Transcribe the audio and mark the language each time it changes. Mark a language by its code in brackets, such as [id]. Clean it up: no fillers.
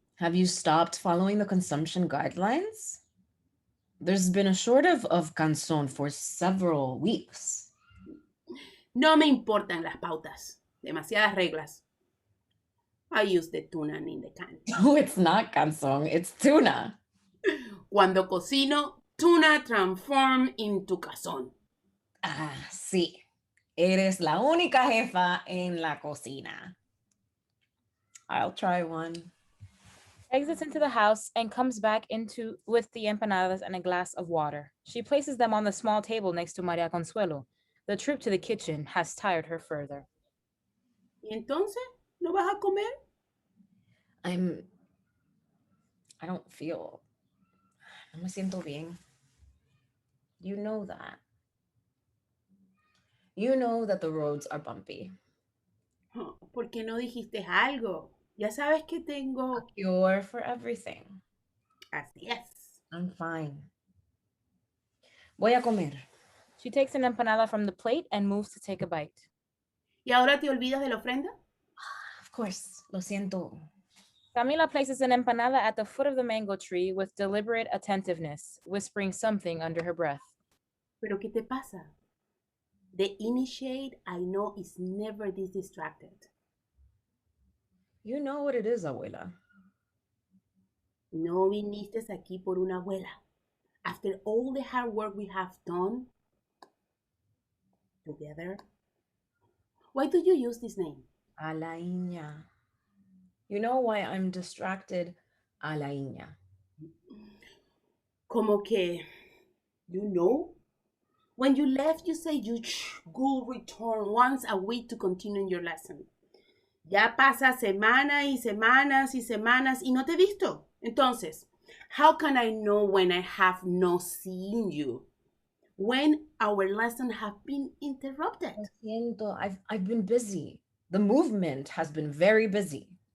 [en] Have you stopped following the consumption guidelines? There's been a shortage of canson for several weeks. [es] No me importan las pautas. Demasiadas reglas. [en] I use the tuna in the can. No, it's not canson, it's tuna. [es] Cuando cocino, [en] tuna transform into [es] cazón. Ah, sí. Eres la única jefa en la cocina. [en] I'll try one. Exits into the house and comes back with the empanadas and a glass of water. She places them on the small table next to Maria Consuelo. The trip to the kitchen has tired her further. [es] ¿Y entonces? ¿No vas a comer? [en] I don't feel, [es] no me siento bien. [en] You know that. You know that the roads are bumpy. [es] Oh, ¿por qué no dijiste algo? Ya sabes que tengo... [en] A cure for everything. [es] Así es. [en] I'm fine. [es] Voy a comer. [en] She takes an empanada from the plate and moves to take a bite. [es] ¿Y ahora te olvidas de la ofrenda? [en] Of course, [es] lo siento. [en] Camila places an empanada at the foot of the mango tree with deliberate attentiveness, whispering something under her breath. [es] ¿Pero qué te pasa? [en] The initiate I know is never this distracted. You know what it is, abuela. [es] No viniste aquí por una abuela. [en] After all the hard work we have done together. Why do you use this name? Alaíña. You know why I'm distracted? Alaíña. [es] Como que, [en] you know? When you left, you said you would return once a week to continue your lesson. [es] Ya pasa semanas y semanas y semanas y no te he visto. Entonces, [en] how can I know when I have not seen you? When our lessons have been interrupted? [es] Lo siento, [en] I've been busy. The movement has been very busy.